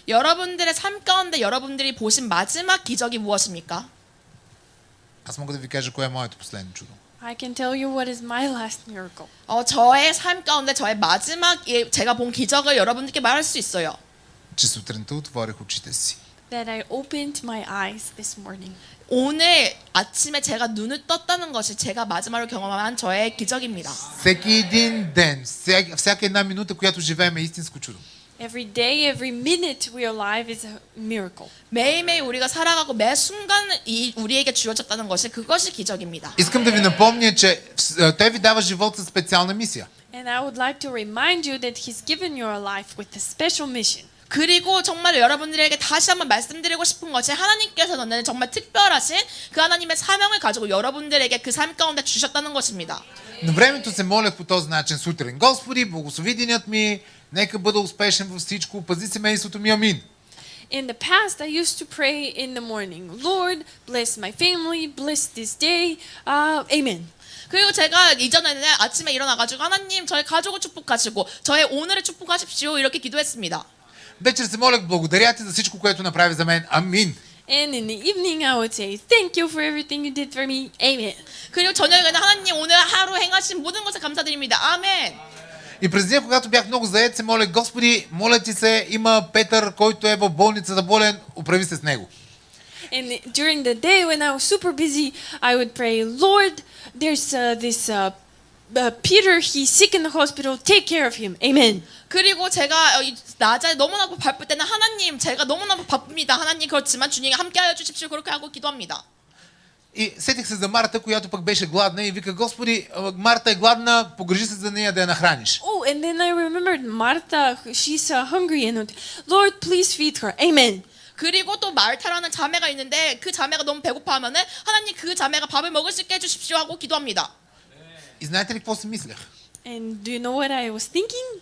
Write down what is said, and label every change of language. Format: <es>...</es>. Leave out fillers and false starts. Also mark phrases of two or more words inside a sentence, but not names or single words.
<ko>여러분들의 삶 가운데 여러분들이 보신 마지막 기적이 무엇입니까?</ko> <bg>Аз мога да ви кажа кое е моето последно чудо.</bg> <en>I can tell you what is my last miracle.</en> <ko>저의 삶 가운데 저의 마지막 제가 본 기적을 여러분들께 말할 수 있어요.</ko> <bg>Че сутринта отворих очите си.</bg> <en>That I opened my eyes this morning.</en> <ko>오늘 아침에 제가 눈을 떴다는 것이 제가 마지막으로 경험한 저의 기적입니다.</ko> <bg>Всеки един ден, всяка една минута, която живеем е истинско чудо.</bg> <en>Every day, every minute we are alive is a miracle.</en> <ko>매일매일 우리가 살아가고 매 순간 우리에게 주어졌다는 것이 그것이 기적입니다.</ko> <bg>Искам да ви напомня, че Той ви дава живот със специална мисия.</bg> <en>And I would like to remind you that He's given your life with a special mission.</en> <ko>그리고 정말 여러분들에게 다시 한번 말씀드리고 싶은 것이 하나님께서는 정말 특별하신 그 하나님의 사명을 가지고 여러분들에게 그 삶 가운데 주셨다는 것입니다.</ko> <bg>На времето се молех по този начин сутрин. Господи, благослови денят ми, нека бъда успешен във всичко, пази семейството ми, амин.</bg> <en>In the past, I used to pray in the morning, Lord, bless my family, bless this day, amen.</en> <ko>그리고 제가 이전에는 아침에 일어나가지고 하나님 저의 가족을 축복하시고 저의 오늘을 축복하십시오 이렇게 기도했습니다.</ko> <bg>Вечер се молех, благодаря ти за всичко, което направи за мен, амин.</bg> <en>And in the evening, I would say, thank you for everything you did for me, amen.</en> <ko>그리고 저녁에는 하나님 오늘 하루 행하신 모든 것을 감사드립니다. 아멘.</ko> <bg>И през деня, когато бях много заед, се молех, Господи, моля ти се, има Петър, който е в болницата болен, оправи се с него.</bg> <en>And during the day when I was super busy, I would pray, Lord, there's this Peter, he's sick in the hospital, take care of him, amen.</en> <ko>그리고 제가 낮에 너무나 바쁠 때는 하나님 제가 너무나 바쁩니다. 하나님 그렇지만 주님이 함께하여 주십시오. 그렇게 하고 기도합니다.</ko> <bg>И сетих се за Марта, която пък беше гладна и вика: Господи, Марта е гладна, погрижи се за нея да я нахраниш.</bg> <en>Oh, and then I remembered Martha, she's hungry, and Lord, please feed her. Amen.</en> <ko>그리고 또 마르타라는 자매가 있는데 그 자매가 너무 배고파하면은 하나님 그 자매가 밥을 먹을 수 있게 해주십시오 하고 기도합니다.</ko> <bg>И знаете ли какво си мислех?</bg> <en>And do you know what I was thinking?</en>